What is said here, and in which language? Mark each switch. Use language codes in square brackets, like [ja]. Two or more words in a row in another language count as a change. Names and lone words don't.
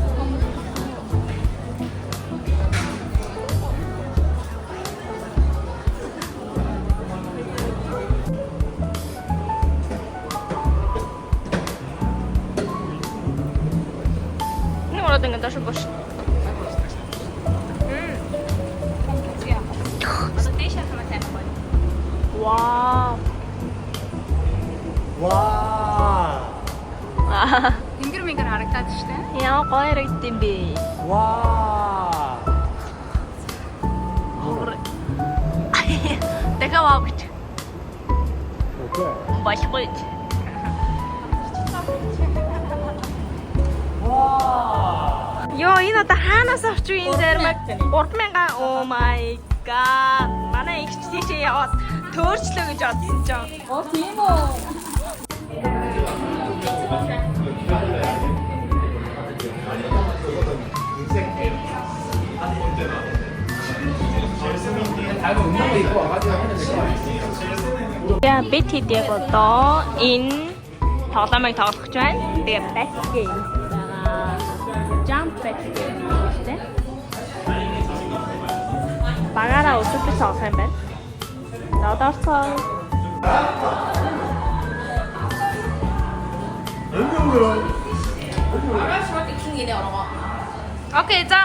[ru] Ну, ладно, даже больше. Вау. 와. [mn] Ингэр харагдаад шүү дээ. Яа гоё харагдсан бэ? 와. Дахиад вау гэж. 오케이. Болохгүй. Йоо, энэ одоо хаанаас авч юу энэ зармаг 3000. [en] Oh my god. [mn] Манай их тийшээ яваад төөрчлөө гэж бодсон ч. Оо тийм үү. За бид хэдийг одоо энэ тоглоомыг тоглох гэж байна. Тэгээ [en] back game [mn] байгаа. [en] Jump back game [mn] гэдэг. Багаараа өсөж тоглох юм байна. За одоо орцоо. Окей, за.